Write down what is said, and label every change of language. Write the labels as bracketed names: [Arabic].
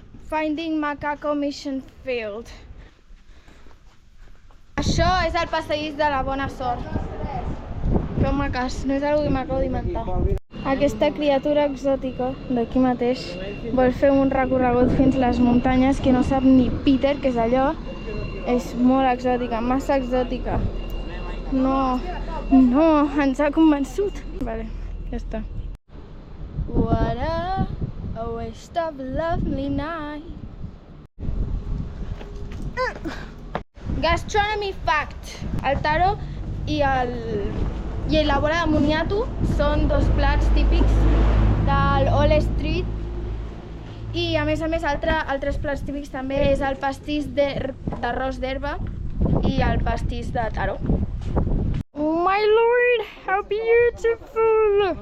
[English] Finding Macaco Mission Failed. [Catalan] Això és el passadís de la bona sort. Feu-me cas, no és algo que m'acabo d'inventar. Aquesta criatura exòtica d'aquí mateix vol fer un recorregut fins les muntanyes que no sap ni Peter, que és allò. És molt exòtica, massa exòtica. No, ens ha convençut. Vale, ja està. [English] What a waste of a lovely night. Gastronomy fact. [Catalan] El taro i la bola de moniato són dos plats típics del All Street i a més altres plats típics també és el pastís d'arròs d'herba i el pastís de taro. [English] Oh my lord, how beautiful!